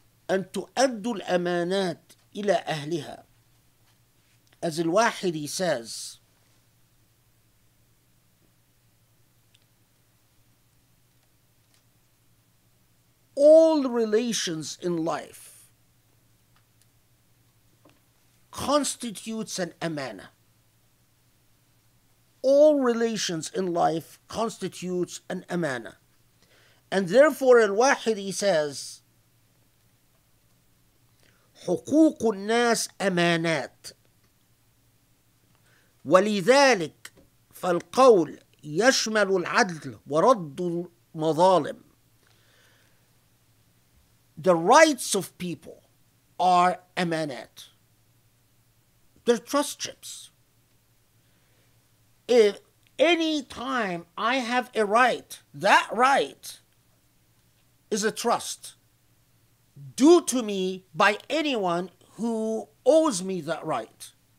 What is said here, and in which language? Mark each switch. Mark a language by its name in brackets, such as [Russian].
[Arabic] أن تؤدوا الأمانات إلى أهلها. [English] As Al-Wahidi says, all relations in life constitutes an amana. All relations in life constitutes an amana. And therefore Al-Wahidi says, [Arabic] حقوق الناس أمانات ولذلك فالقول يشمل العدل ورد المظالم. [English] The rights of people are amanat. They're trust chips. If any time I have a right, that right is a trust due to me by anyone who owes me that right.